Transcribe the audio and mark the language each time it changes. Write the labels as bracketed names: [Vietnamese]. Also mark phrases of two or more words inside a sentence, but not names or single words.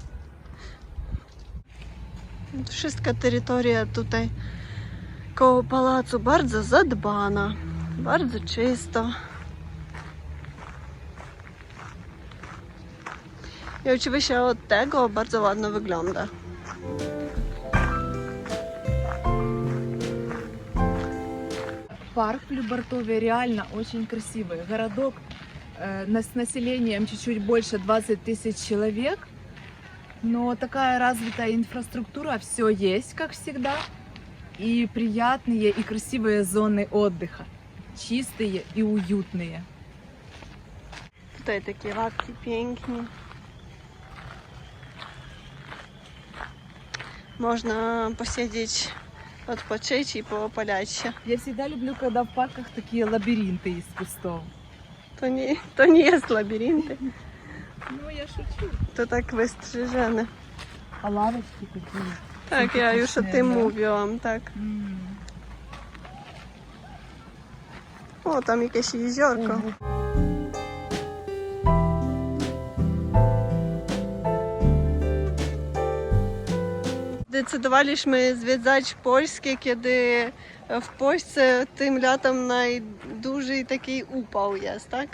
[Polish] Wszystka terytoria tutaj koło pałacu bardzo zadbana, bardzo czysto. I oczywiście od tego bardzo ładnie wygląda. [Russian] Парк в Любартове реально очень красивый. Городок с населением чуть-чуть больше 20 тысяч человек. Но такая развитая инфраструктура, все есть, как всегда. И приятные, и красивые зоны отдыха. Чистые и уютные. [Polish] Tutaj takie ławki pięknie. Można posiedzieć, odpocząć i poopalać się. [Russian] Я всегда люблю, когда в парках такие лабиринты из кустов. [Polish] To nie jest labirynty, [Russian] Ну, я шучу. [Polish] to tak wystrzyżone. [Russian] А лавочки какие. [Polish] Tak, ja już o tym [Russian] да? [Polish] mówiłam, tak. O, tam jakieś jeziorko. Zdecydowaliśmy zwiedzać Polskę, kiedy w Polsce tym latem najdłużej taki upał jest, tak?